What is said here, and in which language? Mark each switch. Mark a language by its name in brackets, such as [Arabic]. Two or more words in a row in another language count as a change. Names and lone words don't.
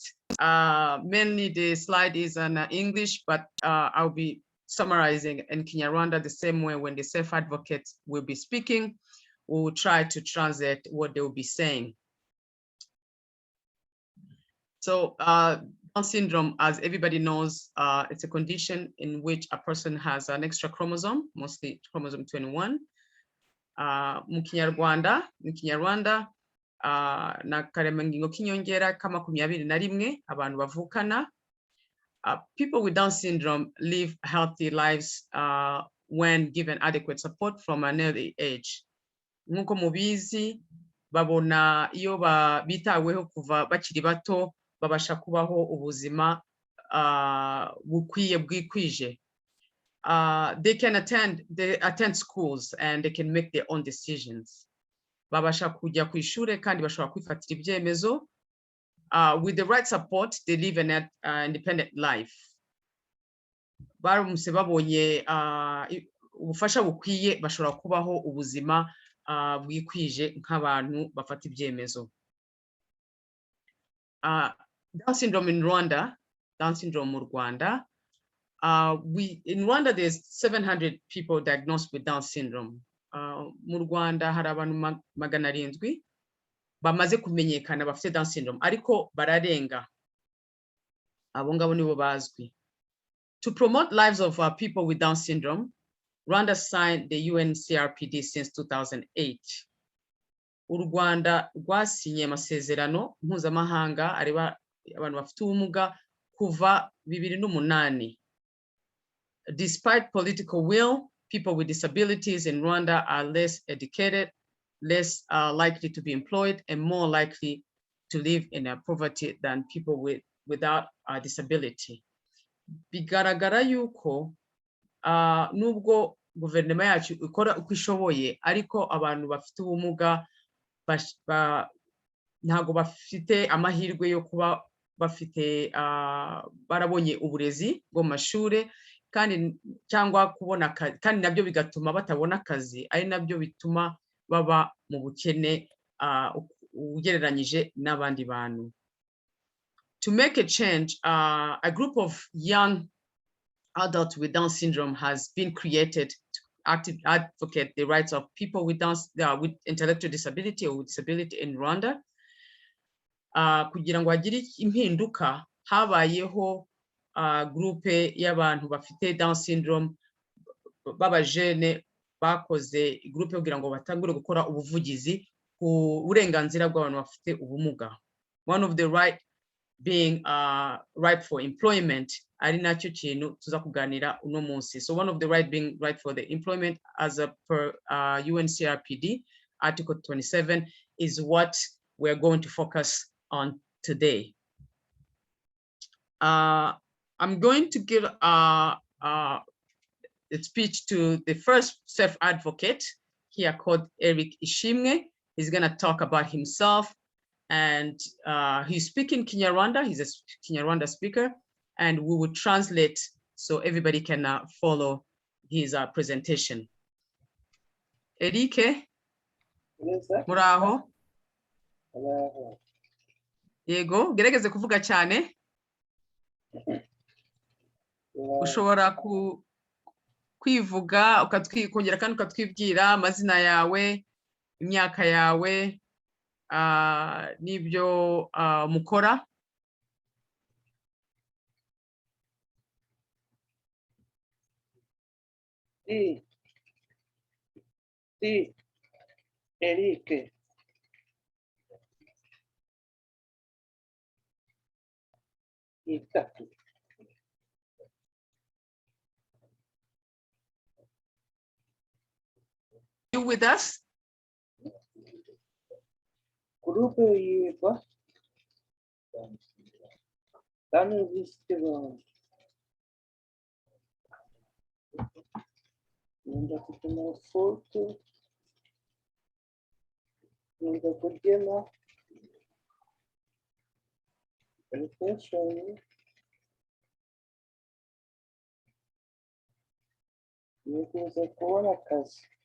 [English] Mainly the slide is in English, but I'll be summarizing in Kinyarwanda the same way when the self-advocates will be speaking. We will try to translate what they will be saying. So Down syndrome, as everybody knows, it's a condition in which a person has an extra chromosome, mostly chromosome 21. [Kinyarwanda] Mu Kinyarwanda, na karemangingo k'inyongera ka 21 abantu bavukana. [English] People with Down syndrome live healthy lives when given adequate support from an early age. [Kinyarwanda] Nk'uko mubizi, babona iyo bitaweho kuva bakiri bato, babasha kubaho ubuzima bukwiye bwikwije. [English] They can attend schools and they can make their own decisions. [Kinyarwanda] Babasha kujya ku ishure kandi bashobora kwifatira ibyemezo. [English] With the right support, they live an independent life. [Kinyarwanda] Baramutse babonye ubufasha bukwiye, bashobora kubaho ubuzima bwikwije nk'abantu bafata ibyemezo. [English] Down syndrome in Rwanda, Down syndrome [Kinyarwanda] mu Rwanda. [English] In Rwanda, there's 700 people diagnosed with Down syndrome. [Kinyarwanda] Mu Rwanda hari abantu 700 bamaze kumenyekana bafite Down syndrome, ariko bararenga. Abo ngabo nibo bazwi. [English] To promote lives of people with Down syndrome, Rwanda signed the UNCRPD since 2008. [Kinyarwanda] U Rwanda rwasinye amasezerano mpuzamahanga areba abantu bafite ubumuga kuva 2008. [English] Despite political will, people with disabilities in Rwanda are less educated, less likely to be employed, and more likely to live in poverty than people without a disability. [Kinyarwanda] Bigaragara yuko nubwo guverinoma yacu ikora uko ishoboye, ariko abantu bafite ubumuga ntago bafite amahirwe yo kuba bafite barabonye uburezi bwo mashure, kandi cyangwa kubona kandi nabyo bigatuma batabona akazi, ari nabyo bituma baba mu bukene ugereranyije n'abandi bantu. [English] To make a change, a group of young adults with Down syndrome has been created to advocate the rights of people with intellectual disability or with disability in Rwanda. [Kinyarwanda] Kugira ngo hagire impinduka, habayeho groupe y'abantu bafite Down syndrome b'abajene bakoze groupe kugira ngo batangure gukora ubuvugizi ku burenganzira bw'abantu bafite ubumuga. [English] One of the right being right for employment, [Kinyarwanda] ari nacyo kintu tuza kuganira uno munsi. [English] So one of the right being right for the employment as per UNCRPD Article 27 is what we're going to focus on today. I'm going to give a speech to the first self-advocate here called Eric Ishimwe. He's going to talk about himself, and he's speaking Kinyarwanda. He's a Kinyarwanda speaker, and we will translate so everybody can follow his presentation. [Kinyarwanda] Eric, muraho? Yego, gerageze kuvuga cyane. Ushobora kwivuga ukongera kandi ukatwibwira amazina yawe, imyaka yawe, n'ibyo mukora. Eric. [English] You with us? [Kinyarwanda] Grupo yitwa Down syndrome. [Swahili] Nenda kutuma foto. Nenda kugema. [Kinyarwanda] Attention. Nifuza kubona akazi.